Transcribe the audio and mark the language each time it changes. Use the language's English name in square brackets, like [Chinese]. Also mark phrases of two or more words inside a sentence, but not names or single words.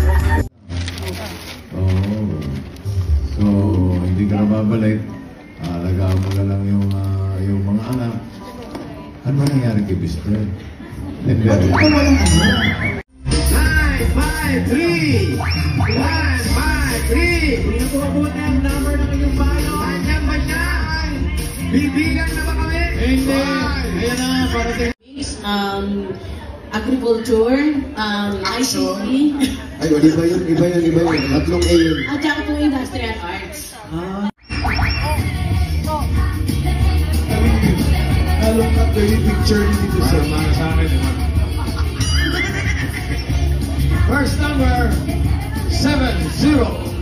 [Filipino] So, hindi ka na babalik. Alagaan mo na lang yung mga anak. Ano ba nangyari kay Best Friend? 9, 5, 3! 1, 5, 3! Pinapuabot na ang number ng inyong bayo. Andiyan ba siya? Bibigan na ba kami? Hindi! Ayan na, parating. [English] Agriculture, ICT, [Filipino] Ay, iba yun. Tatlong A yun. at saka po [English] industrial arts. Look at the picture [Filipino] dito sa akin. [English] First number, 70.